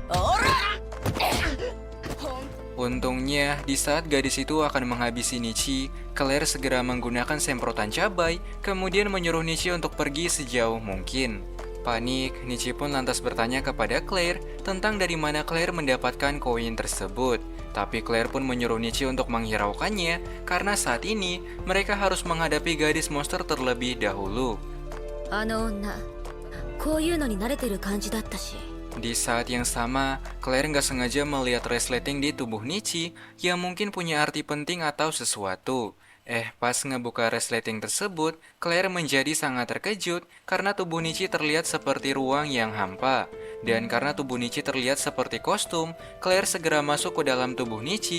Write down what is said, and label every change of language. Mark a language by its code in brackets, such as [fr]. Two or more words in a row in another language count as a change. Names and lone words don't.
[id] Untungnya, di saat gadis itu akan menghabisi Nichi, Claire segera menggunakan semprotan cabai, kemudian menyuruh Nichi untuk pergi sejauh mungkin. Panik, Nichi pun lantas bertanya kepada Claire tentang dari mana Claire mendapatkan koin tersebut. Tapi Claire pun menyuruh Nichi untuk menghiraukannya karena saat ini mereka harus menghadapi gadis monster terlebih dahulu. [ja] あの女、こういうのに慣れてる感じだったし。 [id] Di saat yang sama, Claire nggak sengaja melihat resleting di tubuh Nichi yang mungkin punya arti penting atau sesuatu. Pas ngebuka resleting tersebut, Claire menjadi sangat terkejut karena tubuh Nichi terlihat seperti ruang yang hampa. Dan karena tubuh Nichi terlihat seperti kostum, Claire segera masuk ke dalam tubuh Nichi.